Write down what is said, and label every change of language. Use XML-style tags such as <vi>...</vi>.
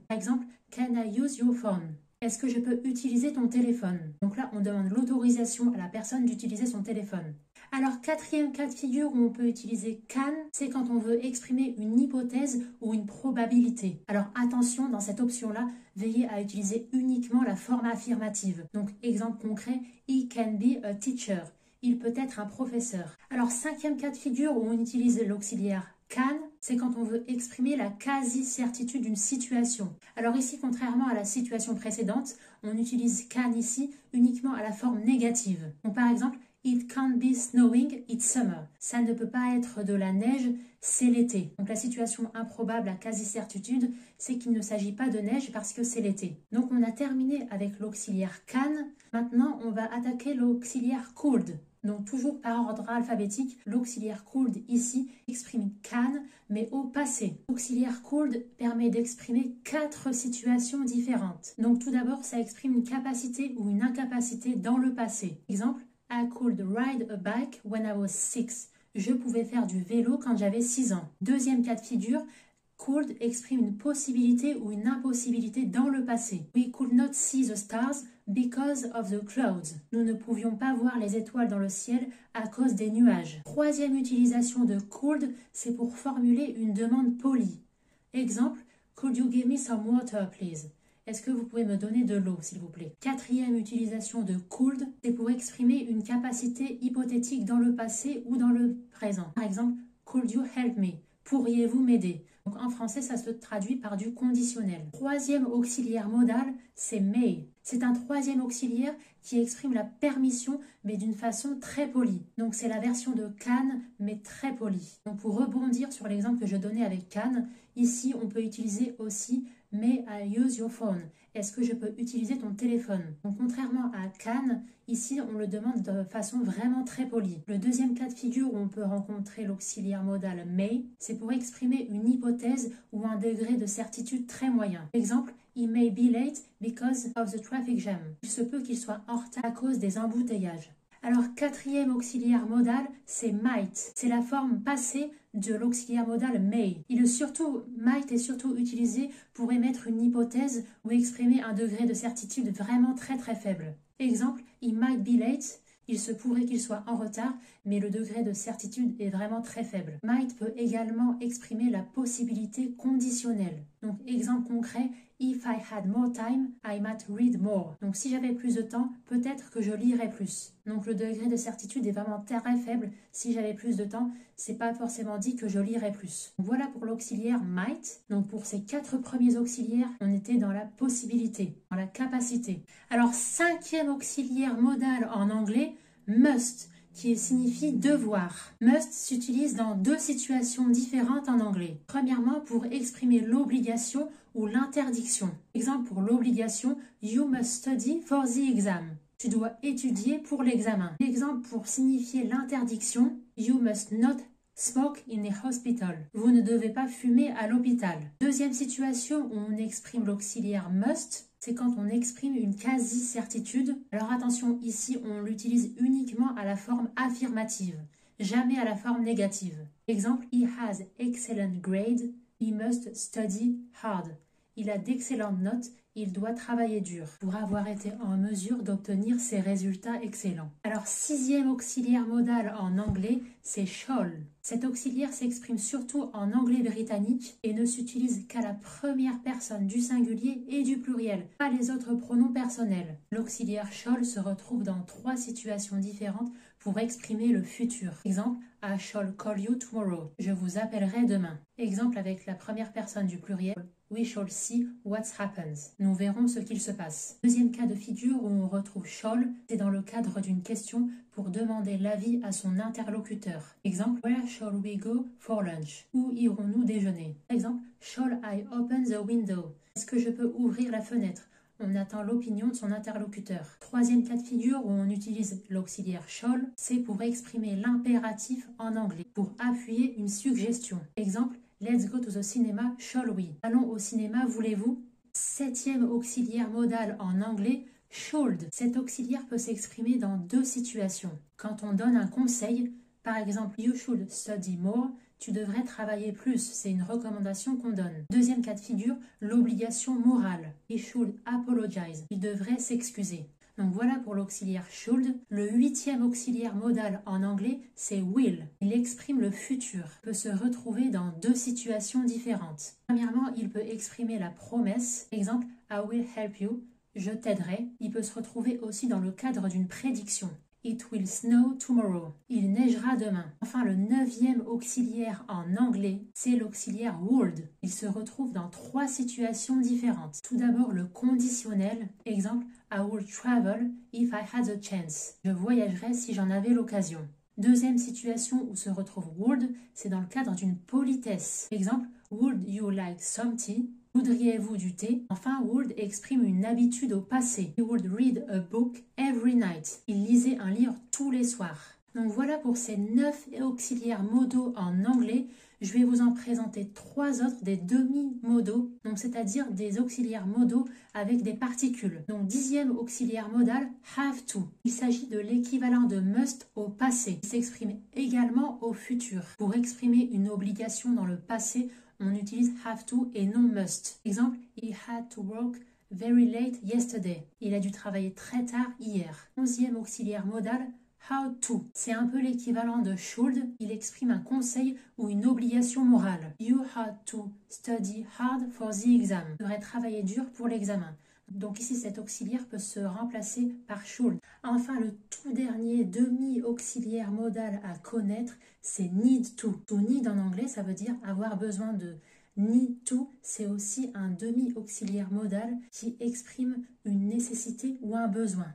<fr>Par exemple,</fr> <en>can I use your phone?</en> <fr>Est-ce que je peux utiliser ton téléphone? Donc là, on demande l'autorisation à la personne d'utiliser son téléphone. Alors, quatrième cas de figure où on peut utiliser can, c'est quand on veut exprimer une hypothèse ou une probabilité. Alors, attention, dans cette option-là, veillez à utiliser uniquement la forme affirmative. Donc, exemple concret,</fr> <en>he can be a teacher.</en> <fr>Il peut être un professeur. Alors, cinquième cas de figure où on utilise l'auxiliaire can, c'est quand on veut exprimer la quasi-certitude d'une situation. Alors ici, contrairement à la situation précédente, on utilise can ici uniquement à la forme négative. Donc par exemple,</fr> <en>it can't be snowing, it's summer.</en> <fr>Ça ne peut pas être de la neige, c'est l'été. Donc la situation improbable à quasi-certitude, c'est qu'il ne s'agit pas de neige parce que c'est l'été. Donc on a terminé avec l'auxiliaire can. Maintenant, on va attaquer l'auxiliaire could. Donc toujours par ordre alphabétique, l'auxiliaire could ici exprime can, mais au passé. L'auxiliaire could permet d'exprimer 4 situations différentes. Donc tout d'abord, ça exprime une capacité ou une incapacité dans le passé.</fr> <en>Exemple, I could ride a bike when I was 6.</en> <fr>Je pouvais faire du vélo quand j'avais 6 ans. Deuxième cas de figure, could exprime une possibilité ou une impossibilité dans le passé.</fr> <en>We could not see the stars because of the clouds.</en> <fr>Nous ne pouvions pas voir les étoiles dans le ciel à cause des nuages. Troisième utilisation de could, c'est pour formuler une demande polie.</fr> <en>Exemple, could you give me some water, please?</en> <fr>Est-ce que vous pouvez me donner de l'eau, s'il vous plaît? Quatrième utilisation de could, c'est pour exprimer une capacité hypothétique dans le passé ou dans le présent. Par exemple,</fr> <en>could you help me?</en> <fr>Pourriez-vous m'aider? Donc en français, ça se traduit par du conditionnel. Troisième auxiliaire modal, c'est may. C'est un troisième auxiliaire qui exprime la permission, mais d'une façon très polie. Donc c'est la version de can, mais très polie. Donc pour rebondir sur l'exemple que je donnais avec can, ici on peut utiliser aussi</fr> <en>may I use your phone?</en> <fr>Est-ce que je peux utiliser ton téléphone? Donc contrairement à can, ici on le demande de façon vraiment très polie. Le deuxième cas de figure où on peut rencontrer l'auxiliaire modal may, c'est pour exprimer une hypothèse ou un degré de certitude très moyen.</fr> <en>Exemple, he may be late because of the traffic jam.</en> <fr>Il se peut qu'il soit en retard à cause des embouteillages. Alors, quatrième auxiliaire modal, c'est might. C'est la forme passée de l'auxiliaire modal may. Might est surtout utilisé pour émettre une hypothèse ou exprimer un degré de certitude vraiment très faible.</fr> <en>Exemple, he might be late.</en> <fr>Il se pourrait qu'il soit en retard, mais le degré de certitude est vraiment très faible. Might peut également exprimer la possibilité conditionnelle. Donc, exemple concret,</fr> <en>if I had more time, I might read more.</en> <fr>Donc, si j'avais plus de temps, peut-être que je lirais plus. Donc, le degré de certitude est vraiment très faible. Si j'avais plus de temps, c'est pas forcément dit que je lirais plus. Donc, voilà pour l'auxiliaire might. Donc, pour ces 4 premiers auxiliaires, on était dans la possibilité, dans la capacité. Alors, cinquième auxiliaire modal en anglais, must, qui signifie devoir. Must s'utilise dans 2 situations différentes en anglais. Premièrement, pour exprimer l'obligation ou l'interdiction. Exemple pour l'obligation,</fr> <en>you must study for the exam.</en> <fr>Tu dois étudier pour l'examen. Exemple pour signifier l'interdiction,</fr> <en>you must not Smoke in the hospital.</en> <fr>Vous ne devez pas fumer à l'hôpital. Deuxième situation où on exprime l'auxiliaire must, c'est quand on exprime une quasi-certitude. Alors attention, ici on l'utilise uniquement à la forme affirmative, jamais à la forme négative.</fr> <en>Exemple, he has excellent grade, he must study hard.</en> <fr>Il a d'excellentes notes, il doit travailler dur pour avoir été en mesure d'obtenir ces résultats excellents. Alors, sixième auxiliaire modal en anglais, c'est shall. Cet auxiliaire s'exprime surtout en anglais britannique et ne s'utilise qu'à la première personne du singulier et du pluriel, pas les autres pronoms personnels. L'auxiliaire shall se retrouve dans 3 situations différentes pour exprimer le futur.</fr> <en>Exemple, I shall call you tomorrow.</en> <fr>Je vous appellerai demain. Exemple avec la première personne du pluriel.</fr> <en>We shall see what happens.</en> <fr>Nous verrons ce qu'il se passe. Deuxième cas de figure où on retrouve shall, c'est dans le cadre d'une question pour demander l'avis à son interlocuteur.</fr> <en>Exemple, where shall we go for lunch?</en> <fr>Où irons-nous déjeuner?</fr> <en>Exemple, shall I open the window?</en> <fr>Est-ce que je peux ouvrir la fenêtre? On attend l'opinion de son interlocuteur. Troisième cas de figure où on utilise l'auxiliaire shall, c'est pour exprimer l'impératif en anglais, pour appuyer une suggestion.</fr> <en>Exemple, let's go to the cinema, shall we?</en> <fr>Allons au cinéma, voulez-vous? Septième auxiliaire modal en anglais, should. Cet auxiliaire peut s'exprimer dans 2 situations. Quand on donne un conseil, par exemple,</fr> <en>you should study more,</en> <fr>tu devrais travailler plus, c'est une recommandation qu'on donne. Deuxième cas de figure, l'obligation morale.</fr> <en>He should apologize,</en> <fr>il devrait s'excuser. Donc voilà pour l'auxiliaire should. Le 8e auxiliaire modal en anglais, c'est will. Il exprime le futur. Il peut se retrouver dans 2 situations différentes. Premièrement, il peut exprimer la promesse. Exemple,</fr> <en>I will help you,</en> <fr>je t'aiderai. Il peut se retrouver aussi dans le cadre d'une prédiction.</fr> <en>It will snow tomorrow.</en> <fr>Il neigera demain. Enfin, le 9e auxiliaire en anglais, c'est l'auxiliaire would. Il se retrouve dans 3 situations différentes. Tout d'abord, le conditionnel.</fr> <en>Exemple, I would travel if I had the chance.</en> <fr>Je voyagerais si j'en avais l'occasion. Deuxième situation où se retrouve would, c'est dans le cadre d'une politesse.</fr> <en>Exemple, would you like some tea?</en> <fr>Voudriez-vous du thé? Enfin, would exprime une habitude au passé.</fr> <en>He would read a book every night.</en> <fr>Il lisait un livre tous les soirs. Donc voilà pour ces 9 auxiliaires modaux en anglais. Je vais vous en présenter 3 autres, des demi-modaux, donc c'est-à-dire des auxiliaires modaux avec des particules. Donc 10e auxiliaire modal, have to. Il s'agit de l'équivalent de must au passé. Il s'exprime également au futur. Pour exprimer une obligation dans le passé, on utilise have to et non must.</fr> <en>Exemple, he had to work very late yesterday.</en> <fr>Il a dû travailler très tard hier. 11e auxiliaire modal, how to. C'est un peu l'équivalent de should. Il exprime un conseil ou une obligation morale.</fr> <en>You had to study hard for the exam.</en> <fr>Tu devrais travailler dur pour l'examen. Donc ici, cet auxiliaire peut se remplacer par should. Enfin, le tout dernier demi-auxiliaire modal à connaître, c'est need to. To need en anglais, ça veut dire avoir besoin de. Need to, c'est aussi un demi-auxiliaire modal qui exprime une nécessité ou un besoin.</fr>